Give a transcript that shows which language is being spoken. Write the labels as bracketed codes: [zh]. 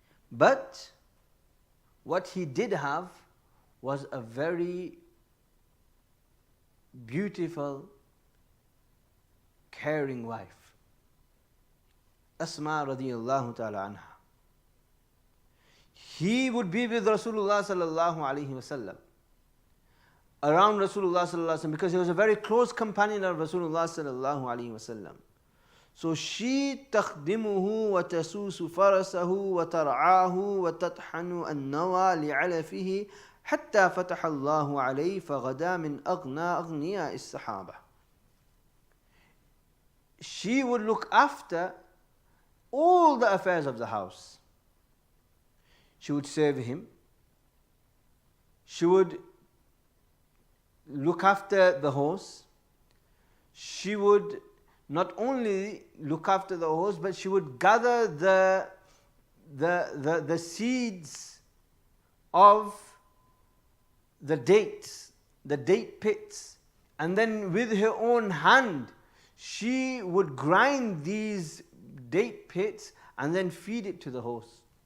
[en] But what he did have was a very beautiful, caring wife, Asma radiyallahu ta'ala anha. He would be with Rasulullah sallallahu alaihi wasallam, around Rasulullah sallallahu alaihi wasallam, because he was a very close companion of Rasulullah sallallahu alaihi wasallam. So she [ar] تخدمه وتسوس فرسه وترعاه وتطحن النوى لعلفه حتى فتح الله عليه فغدا من أغنى أغنياء الصحابة. [en] She would look after all the affairs of the house. She would serve him. She would look after the horse. She would not only look after the horse, but she would gather the seeds of the dates, the date pits, and then with her own hand she would grind these date pits and then feed it to the horse.